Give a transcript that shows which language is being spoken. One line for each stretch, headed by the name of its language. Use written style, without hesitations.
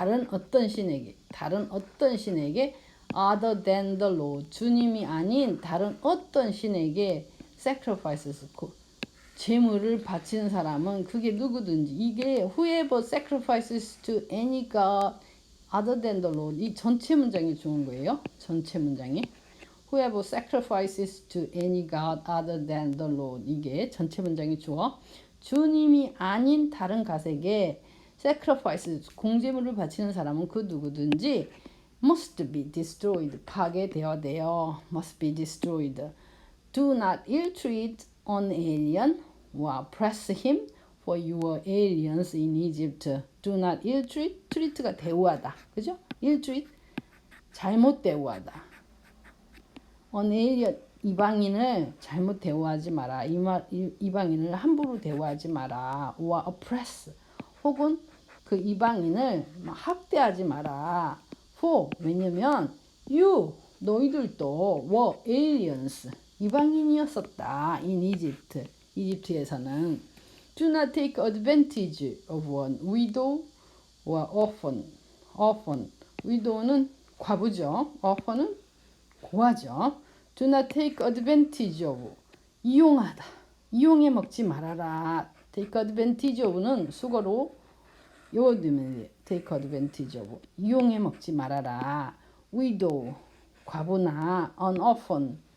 Korean: 어떤 신에게
English: other than the Lord
Korean: 주님이 아닌 다른 어떤 신에게 sacrifices 제물을 바치는 사람은 그게 누구든지 이게
English: whoever sacrifices to any god other than the Lord
Korean: 이 전체 문장이 좋은 거예요. 전체 문장이
English: whoever sacrifices to any god other than the Lord
Korean: 이게 전체 문장이 좋아. 주님이 아닌 다른 갓에게 sacrifice 공제물을 바치는 사람은 그 누구든지
English: must be destroyed
Korean: 파괴되어야 돼요.
English: must be destroyed. Do not ill-treat an alien or oppress him for you were aliens in Egypt. Do not ill-treat.
Korean: treat가 대우하다. 그죠? ill-treat 잘못 대우하다.
English: an alien
Korean: 이방인을 잘못 대우하지 마라. 이방인을 함부로 대우하지 마라.
English: or oppress
Korean: 혹은 그 이방인을 학대하지 마라.
English: for 왜냐면 you 너희들도 were aliens 이방인이었었다. in Egypt 이집트에서는 do not take advantage of one widow or orphan.
Korean: widow는 과부죠. orphan은 고아죠.
English: do not take advantage of 이용하다.
Korean: 이용해 먹지 말아라.
English: take advantage of는 수거로 요거되면 take advantage of
Korean: 이용해 먹지 말아라.
English: widow 과부나 an orphan